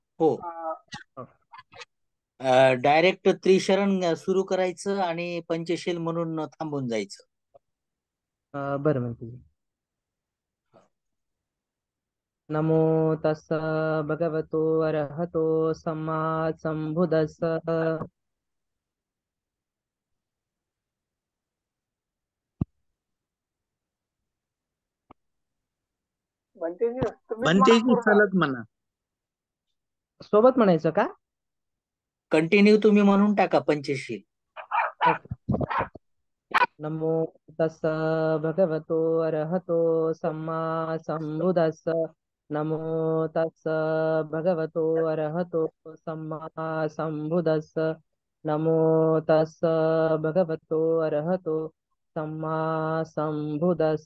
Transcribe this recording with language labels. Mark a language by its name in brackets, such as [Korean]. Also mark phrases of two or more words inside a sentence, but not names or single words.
[Marathi] हो. डायरेक्ट त्रिशरण सुरू करायचं आणि पंचशील म्हणून थांबून जायचं. बरं म्हणते. [Pali] नमो तस्स भगवतो अरहतो सम्मा संबुद्धस्स. [Marathi] बनतेजी सलग म्हणा. सोबत म्हणायचं का? कंटिन्यू तुम्ही म्हणून टाका पंचशील. [Pali] नमो तस्स भगवतो अरहतो सम्मा संबुद्धस्स. नमो तस्स भगवतो अरहतो सम्मा संबुद्धस्स. नमो तस्स भगवतो अरहतो सम्मा संबुद्धस्स.